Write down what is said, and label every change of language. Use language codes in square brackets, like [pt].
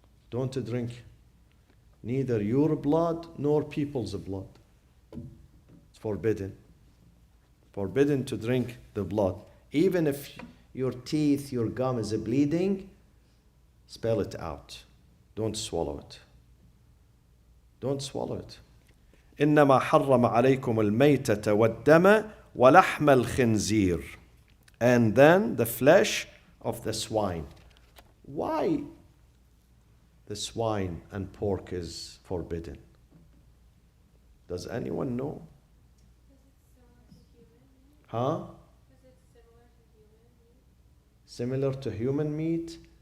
[en] Don't drink neither your blood nor people's blood. It's forbidden. Forbidden to drink the blood. Even if your teeth, your gum is bleeding, spell it out. Don't swallow it. Don't swallow it. [ar] إنما حرم عليكم الميتة والدم ولحم الخنزير. [en] And then the flesh of the swine. Why the swine and pork is forbidden? Does anyone know? Huh? Similar to human meat?